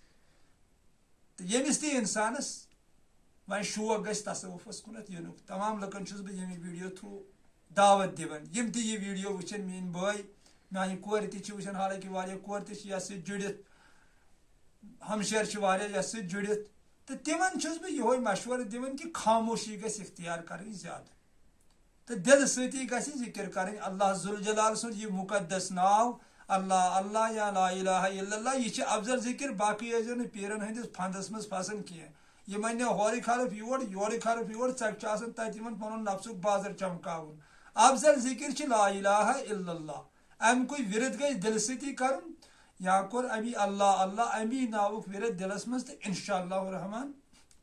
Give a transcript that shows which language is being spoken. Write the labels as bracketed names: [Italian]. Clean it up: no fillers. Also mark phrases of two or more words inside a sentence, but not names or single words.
[Kashmiri] تہٕ ییٚمِس تہِ اِنسانس وۄنۍ شوق گژھِ تصوُفس کُنتھ یِنُک تمام لُکن چھُس بہٕ ییٚمہِ ویٖڈیو تھروٗ دعوت دِوان یِم تہِ یہِ ویٖڈیو وٕچھن میٲنۍ بٲے میانہِ کورِ تہِ چھِ وٕچھان حالانکہِ واریاہ کورِ تہِ چھِ یتھ سۭتۍ جُڑِتھ ہمشیر چھِ واریاہ یتھ سۭتۍ جُڑِتھ تہٕ تِمن چھُس بہٕ یِہوے مشورٕ دِوان کہِ خاموشی گژھِ اختیار کرٕنۍ زیادٕ تہٕ دِلہٕ سۭتی گژھِ ذِکر کرٕنۍ اللہ ذوالجلال سُنٛد یہِ مُقدس ناو اللہ اللہ یا [Arabic] لا الہ الا اللہ [Kashmiri] یہِ چھِ افضل ذِکر باقٕے ٲسۍزیو نہٕ پیٖرن ہٕنٛدِس پھنٛدس منٛز پھسان کینٛہہ یِم اننو ہورٕ خلف یورٕ خلف یور ژکہِ چھُ آسان تتہِ یِمن پنُن نفژُک بازر چمکاوُن افضل ذِکر چھِ [Arabic] لا الہ الا اللہ [Kashmiri] امیُکُے ورد گژھِ دِلہٕ سۭتی کرُن یا کوٚر امی اللہ اللہ امی ناوُک ورد دِلس منٛز تہٕ [Arabic] انشاء اللہ الرحمان